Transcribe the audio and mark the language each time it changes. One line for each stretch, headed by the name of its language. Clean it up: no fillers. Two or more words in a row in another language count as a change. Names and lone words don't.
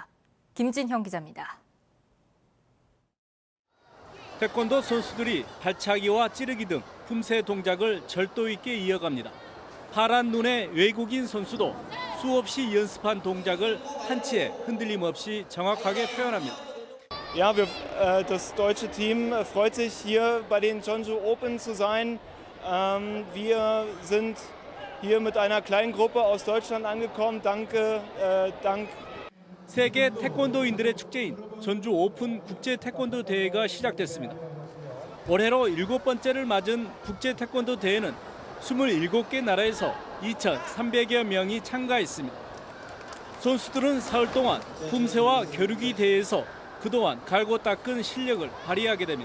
Korean: 김진형 기자입니다. 태권도 선수들이 발차기와 찌르기 등 품새 동작을 절도 있게 이어갑니다. 파란 눈의 외국인 선수도 수없이 연습한 동작을 한치의 흔들림 없이 정확하게 표현합니다.
German: Ja, das deutsche Team freut sich hier bei den Jeonju Open zu sein. Wir sind hier mit einer kleinen Gruppe aus Deutschland angekommen. Dank
Korean: 세계 태권도인들의 축제인 전주 오픈 국제 태권도 대회가 시작됐습니다. 올해로 7번째를 맞은 국제 태권도 대회는 27개 나라에서 2,300여 명이 참가했습니다. 선수들은 사흘 동안 품새와 겨루기 대회에서 그동안 갈고 닦은 실력을 발휘하게 됩니다.